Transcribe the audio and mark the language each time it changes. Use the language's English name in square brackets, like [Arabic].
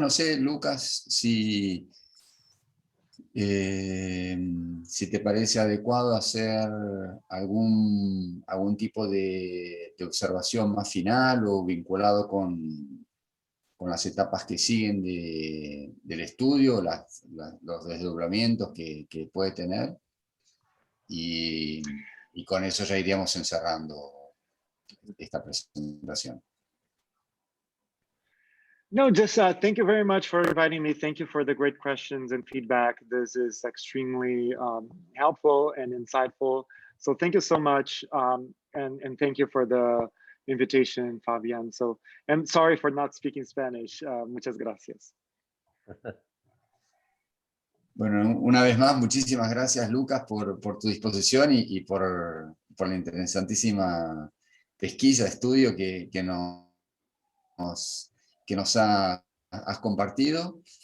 [Spanish] No sé, Lucas, si te parece adecuado hacer algún tipo de observación más final o vinculado con las etapas que siguen del estudio, los desdoblamientos que puede tener, y con eso ya iríamos encerrando esta presentación. [English] No, just thank you very much for inviting me. Thank you for the great questions and feedback. This is extremely helpful and insightful. So thank you so much. And thank you for the invitation, Fabian. So, and sorry for not speaking Spanish. [Spanish] Muchas gracias. Bueno, una vez más, muchísimas gracias, Lucas, por tu disposición y por la interesantísima pesquisa, estudio que nos has compartido.